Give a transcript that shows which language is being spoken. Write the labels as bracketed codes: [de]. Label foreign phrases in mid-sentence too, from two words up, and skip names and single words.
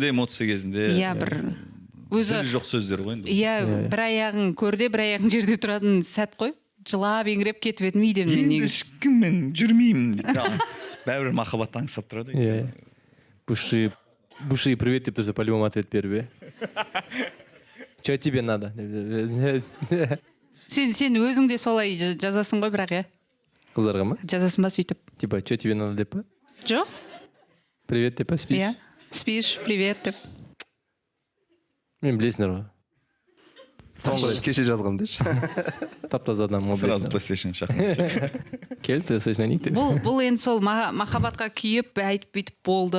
[kk] Ашусында, эмоция кезінде. Иә, бір өзі жоқ сөздер ғой енді. Иә, бір аяғың көрде, бір аяғың жерде тұратын сәт қой. Жылап еңіреп кетіп едім үйден мен негізі. Ешкіммен жүрмеймін дейді. Бәрібір махаббат аңсап тұрады. Иә. Буши, привет деп тұрса, [ru] по-любому ответ [kk] беріп, [ru] Че тебе надо? [kk] Сен өзің де солай жазасың ғой, бірақ Қыздарға ма? Жазасың ба сөйтіп? [ru] Типа, че тебе надо [kk] деп па? Жоқ. Привет деп па, спишь? Иә, [ru] спишь, привет [kk] деп. Мен білесіңдер ғой. Соңғы кеше жазғам деші. Тап-таза адам. Сразу PlayStation шақырып. Кел, PlayStation ник деп. Бұл енді сол махаббатқа күйіп, айтып бүйтіп болды.